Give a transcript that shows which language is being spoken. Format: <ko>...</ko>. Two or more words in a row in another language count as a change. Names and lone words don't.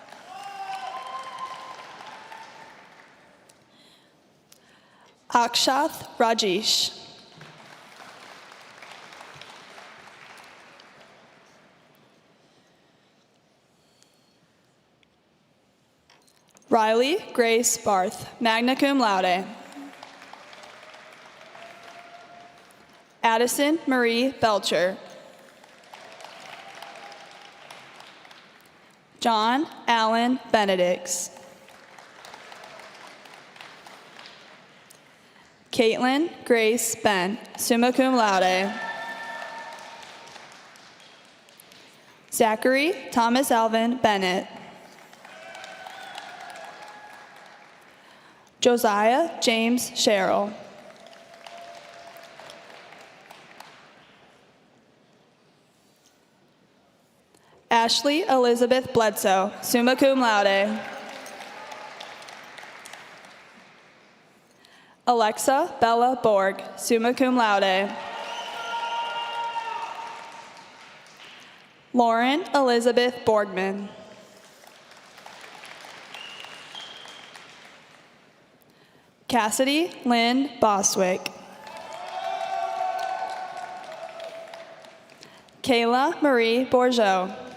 <en>Akshath Rajesh. Riley Grace Barth,</en> <la>magna cum laude.</la> <en>Addison Marie Belcher. John Allen Benedicts. Caitlin Grace Ben,</en> <la>summa cum laude.</la> <en>Zachary Thomas Alvin Bennett. Josiah James Sherrill. Ashley Elizabeth Bledsoe,</en> <la>summa cum laude.</la> <en>Alexa Bella Borg,</en> <la>summa cum laude.</la> <en>Lauren Elizabeth Borgman. Cassidy Lynn Boswick. Kayla Marie Bourgeot.</en>